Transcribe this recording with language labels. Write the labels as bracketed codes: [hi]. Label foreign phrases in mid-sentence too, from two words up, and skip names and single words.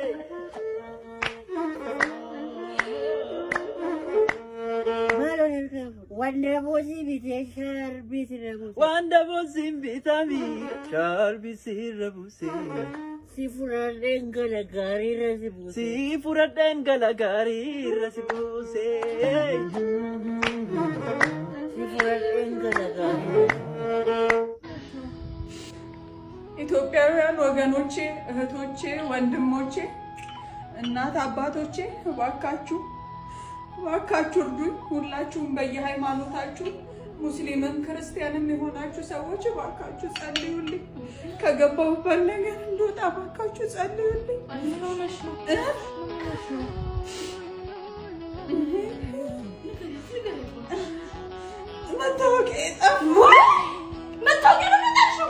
[om] Wanda boosii bitee sharbii sirra buuse. Wanda boosii bitanii sharbii sirra buuse. Si furadheen gala gaarii irra si buuse. Si furadheen gala gaarii irra si buuse. Si furadheen gala gaarii. [am] ኢትዮጵያውያን ወገኖቼ፣ እህቶቼ፣ ወንድሞቼ፣ እናት አባቶቼ እባካችሁ እርዱኝ። ሁላችሁም በየሃይማኖታችሁ ሙስሊምም ክርስቲያንም የሆናችሁ ሰዎች እባካችሁ ጸልዩልኝ። ከገባሁበት ነገር እንድወጣ እባካችሁ ጸልዩልኝ። መታወቂያ ጠፋ። መታወቂያ ነው የምጠቅሽው?